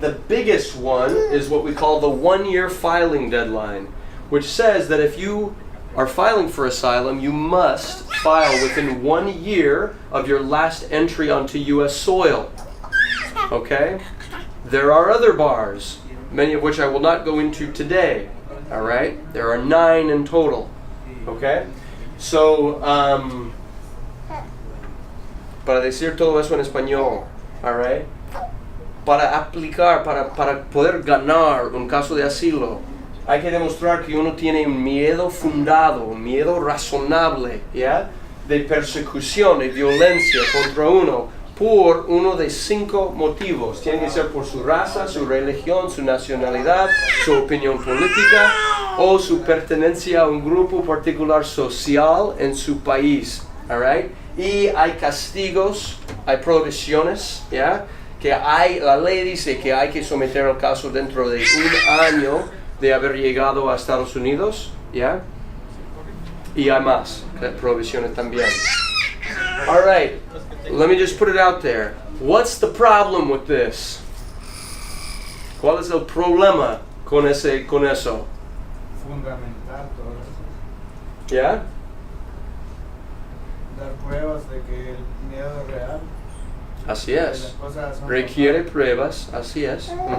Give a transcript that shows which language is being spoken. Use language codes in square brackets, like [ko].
[en] The biggest one is what we call the 1-year filing deadline, which says that if you are filing for asylum, you must file within 1 year of your last entry onto U.S. soil. Okay? There are other bars, many of which I will not go into today. All right? There are 9 in total. Okay? [es] So, para decir todo eso en español, [en] all right? [es] Para aplicar, para poder ganar un caso de asilo, hay que demostrar que uno tiene un miedo fundado, un miedo razonable, ¿ya?, de persecución, de violencia contra uno, por uno de 5 motivos. Tiene que ser por su raza, su religión, su nacionalidad, su opinión política o su pertenencia a un grupo particular social en su país. [en] All right? [es] Y hay castigos, hay prohibiciones, ¿ya?, que la ley dice que hay que someter el caso dentro de 1 año de haber llegado a Estados Unidos, ¿ya? Y hay más prohibiciones también. [en] All right, let me just put it out there. What's the problem with this? [es] ¿Cuál es el problema con eso? Fundamental todo eso. ¿Ya? Dar pruebas de que el miedo es real. Así Que es. las cosas son Requiere pruebas, así es.